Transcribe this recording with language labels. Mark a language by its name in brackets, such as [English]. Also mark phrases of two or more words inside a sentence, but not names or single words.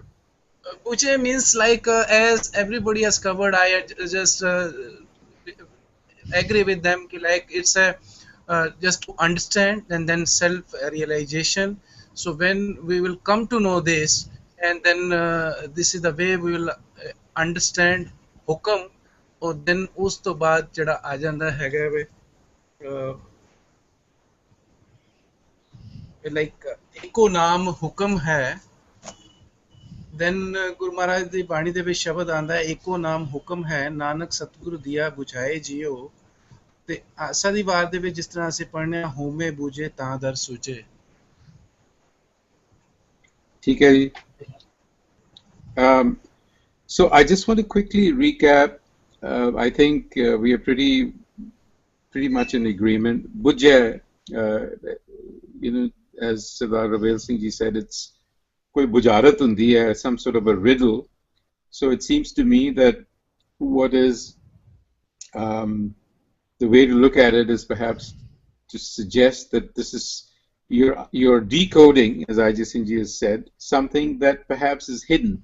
[English] Bujja means like, as everybody has covered, I just agree with them. Like, it's a just to understand and then self-realization. So when we will come to know this, and then this is the way we will understand ਹੁਕਮ, ਔਰ then [Punjabi] ਉਸ ਤੋਂ ਬਾਅਦ ਜਿਹੜਾ ਆ ਜਾਂਦਾ ਹੈਗਾ ਵੇ ਲਾਈਕ ਇੱਕੋ ਨਾਮ ਹੁਕਮ ਹੈ। then ਗੁਰੂ ਮਹਾਰਾਜ ਦੀ ਬਾਣੀ ਦੇ ਵਿੱਚ ਸ਼ਬਦ ਆਂਦਾ ਹੈ, ਇੱਕੋ ਨਾਮ ਹੁਕਮ ਹੈ, ਨਾਨਕ ਸਤਿਗੁਰੂ ਦਿਆ ਬੁਝਾਏ ਜੀਓ। ਤੇ ਆਸਾ ਦੀ ਵਾਰ ਦੇ ਵਿੱਚ ਜਿਸ ਤਰ੍ਹਾਂ ਅਸੀਂ ਪੜ੍ਹਨੇ ਆ, ਹੋਮੇ ਬੂਝੇ ਤਾਂ ਦਰ ਸੂਝੇ। ਠੀਕ ਹੈ ਜੀ। [English] So I just want to quickly recap. I think we are pretty much in agreement. Bujja, you know, as Sardar Ravel Singh ji said, it's [Punjabi] ਕੋਈ ਬੁਝਾਰਤ ਹੁੰਦੀ ਹੈ, [English] some sort of a riddle. So it seems to me that what is the way to look at it is perhaps to suggest that this is you're decoding, as Ajay Singh ji has said, something that perhaps is hidden.